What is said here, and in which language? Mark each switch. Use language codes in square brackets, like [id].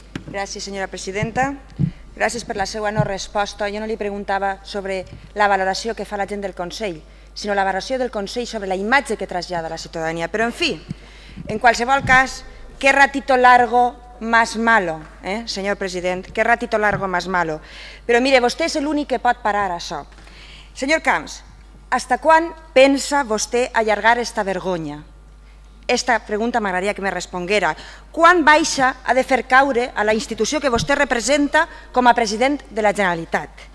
[ca] Gràcies, senyora presidenta. Gràcies per la seva no resposta. Jo no li preguntava sobre la valoració que fa la gent del Consell, sinó la valoració del Consell sobre la imatge que trasllada a la ciutadania. Però, en fi, en qualsevol cas, [es] qué ratito largo más malo, [ca] senyor president, [es] qué ratito largo más malo. [ca] Però, mire, vostè és l'únic que pot parar això. Senyor Camps, hasta quan pensa vostè allargar esta vergonya? Esta pregunta m'agradaria que me responguera. Quan baixa ha de fer caure a la institució que vostè representa com a president de la Generalitat?